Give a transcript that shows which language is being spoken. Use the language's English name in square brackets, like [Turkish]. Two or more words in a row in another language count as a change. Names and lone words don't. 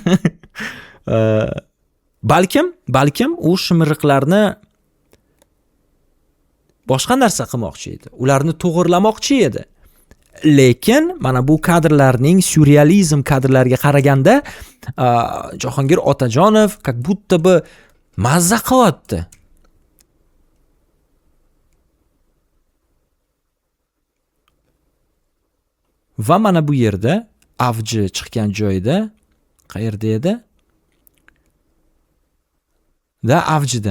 [Uzbek] Balkim u shimiriqlarni boshqa narsa qilmoqchi edi. Ularni to'g'irlamoqchi edi. Lekin mana bu kadrlarning surrealizm kadrlariga qaraganda Jahongir Otajonov [Russian] как будто бы [Uzbek] mazza qilyapti. Va mana bu yerda avji chiqqan joyda, qayerda edi? Da avjida.